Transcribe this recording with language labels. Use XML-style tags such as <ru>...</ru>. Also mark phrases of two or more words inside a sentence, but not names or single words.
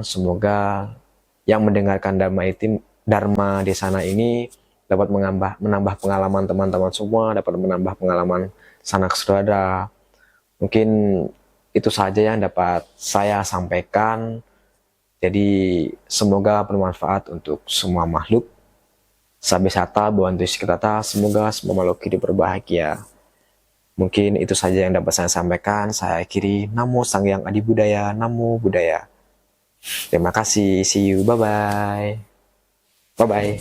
<id>Semoga yang mendengarkan Dharma di sana ini dapat menambah pengalaman teman-teman semua, dapat menambah pengalaman sanak saudara. Mungkin itu saja yang dapat saya sampaikan. Jadi semoga bermanfaat untuk semua makhluk.</id> <pi>Sabe sata,</pi> <id>bantu kita, semoga semua makhluk hidup berbahagia. Mungkin itu saja yang dapat saya sampaikan. Saya akhiri.</id> <pi>Namo Sang Hyang Adi Budaya, Namo Buddhaya.</pi> <id>Terima kasih.</id> <en>See you. Bye-bye. Bye-bye.</en>